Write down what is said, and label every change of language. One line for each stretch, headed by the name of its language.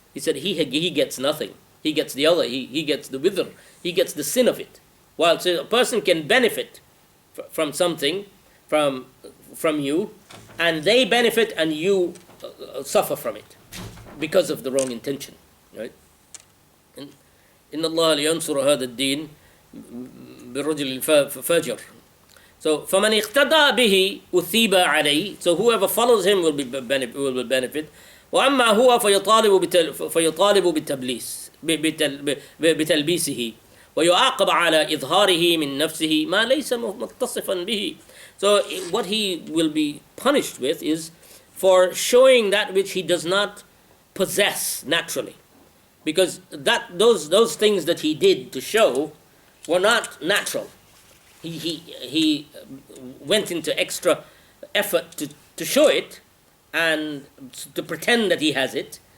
English: He said he gets nothing. He gets the other. He gets the wither. He gets the sin of it. While so a person can benefit from something from you, and they benefit and you suffer from it because of the wrong intention, right?
Arabic: إن الله لينصر هذا الدين بالرجل الفاجر. So فمن اقتدى به أثيب عليه.
English: So whoever follows him will benefit.
Arabic: وأما هو فيطالب بتلبيسه ويعاقب على إظهاره من نفسه ما ليس متصفا به.
English: So what he will be punished with is for showing that which he does not possess naturally, because those things that he did to show were not natural. He went into extra effort to show it and to pretend that he has it.